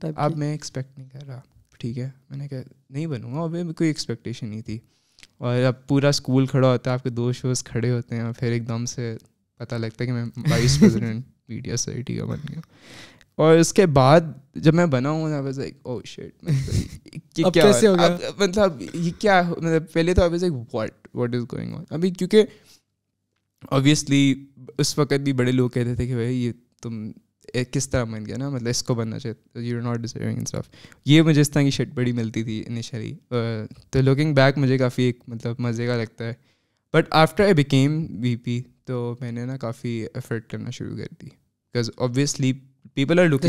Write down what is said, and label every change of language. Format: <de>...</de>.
<ur>اب میں ایکسپیکٹ نہیں کر رہا, ٹھیک ہے, میں نے کہا نہیں بنوں گا, ابھی کوئی ایکسپیکٹیشن نہیں تھی. اور اب پورا اسکول کھڑا ہوتا ہے, آپ کے 2 شوز کھڑے ہوتے ہیں, پھر ایک دم سے پتہ لگتا ہے کہ میں وائس پریزیڈنٹ میڈیا سوسائٹی کا بن گیا. اور اس کے بعد جب میں بنا ہوں</ur> <en>I was like oh shit,</en> <ur>یہ کیا کیسے ہو گیا, مطلب یہ کیا, مطلب پہلے تو</ur> <en>I was like what is going on.</en> <ur>ابھی کیونکہ obviously اس وقت بھی بڑے لوگ کہتے تھے کہ بھائی یہ تم کس طرح بن گیا نا, مطلب اس کو بننا چاہیے,</ur> <en>You are not deserving and stuff.</en> <ur>یہ مجھے اس طرح کی شٹ بڑی ملتی تھی انیشلی, تو لوکنگ بیک مجھے کافی ایک مطلب مزے کا لگتا ہے.</ur> <en>but after I became V P</en> <ur>تو میں نے نا کافی ایفرٹ کرنا شروع کر دی,</ur> <en>because obviously people are looking</en>